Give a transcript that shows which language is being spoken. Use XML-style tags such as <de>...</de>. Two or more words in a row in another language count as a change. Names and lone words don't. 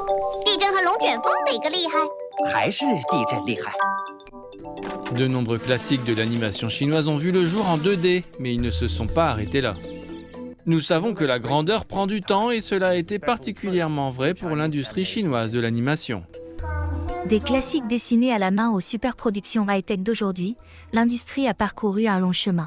<zh>地震和龙卷风哪个厉害？还是地震厉害。</zh> <fr>De nombreux classiques de l'animation chinoise ont vu le jour en 2D, mais ils ne se sont pas arrêtés là. Nous savons que la grandeur prend du temps et cela a été particulièrement vrai pour l'industrie chinoise de l'animation. Des classiques dessinés à la main aux superproductions high-tech d'aujourd'hui, l'industrie a parcouru un long chemin.</fr>